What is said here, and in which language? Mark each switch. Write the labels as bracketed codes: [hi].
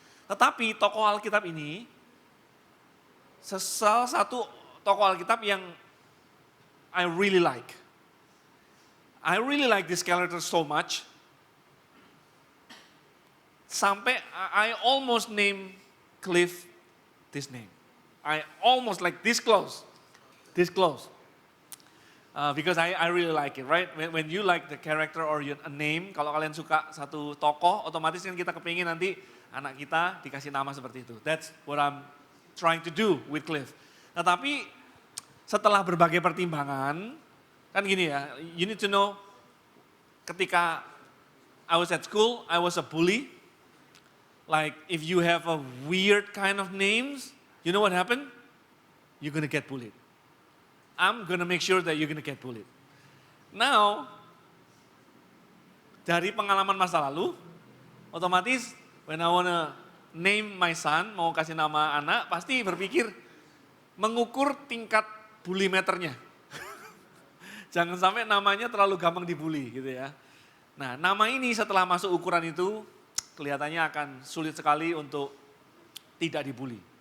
[id] Tetapi tokoh Alkitab ini, salah satu tokoh Alkitab yang [en] I really like. I really like this character so much. Sampai I almost name Cliff this name. I almost like this close. Because I really like it, right? When you like the character or a name, [id] kalau kalian suka satu tokoh, otomatis kan kita kepingin nanti anak kita dikasih nama seperti itu. [en] That's what I'm trying to do with Cliff. [id] Nah tapi setelah berbagai pertimbangan, kan gini ya, [en] you need to know ketika I was at school, I was a bully. Like if you have a weird kind of names, you know what happened? You're gonna get bullied. I'm gonna make sure that you're gonna get bullied. [id] Now, dari pengalaman masa lalu, otomatis [en] when I wanna name my son, [id] mau kasih nama anak, pasti berpikir mengukur tingkat bully meternya. Jangan sampai namanya terlalu gampang dibully gitu ya. Nah, nama ini setelah masuk ukuran itu, kelihatannya akan sulit sekali untuk tidak dibully.